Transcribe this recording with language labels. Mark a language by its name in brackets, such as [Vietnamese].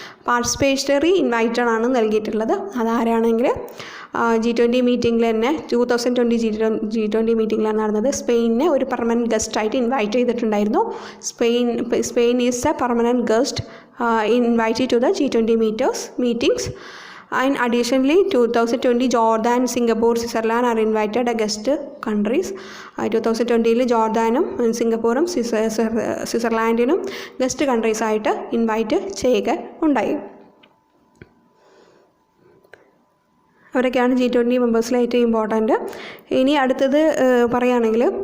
[Malayalam] Participatory invited ആണ് നൽകിയിട്ടുള്ളത്. അതാരാണെങ്കിൽ G20 മീറ്റിങ്ങിൽ തന്നെ 2020 G20 മീറ്റിങ്ങിലാണ് നടന്നത്. സ്പെയിനിനെ ഒരു പെർമനൻറ്റ് ഗസ്റ്റായിട്ട് ഇൻവൈറ്റ് ചെയ്തിട്ടുണ്ടായിരുന്നു. [English] Spain is a permanent guest invited to the G20 meetings. And additionally 2020 Jordan, Singapore, Switzerland are invited as guest countries. [Malayalam] 2020 ജോർദാനും സിംഗപ്പൂറും സ്വിറ്റ്സർലാൻഡിനും guest countries ആയിട്ട് invite ചെയ്യുക ഉണ്ടായി. അവരൊക്കെയാണ് G20 മെമ്പേഴ്സിലായിട്ട് ഇമ്പോർട്ടൻറ്റ്. ഇനി അടുത്തത് പറയുകയാണെങ്കിൽ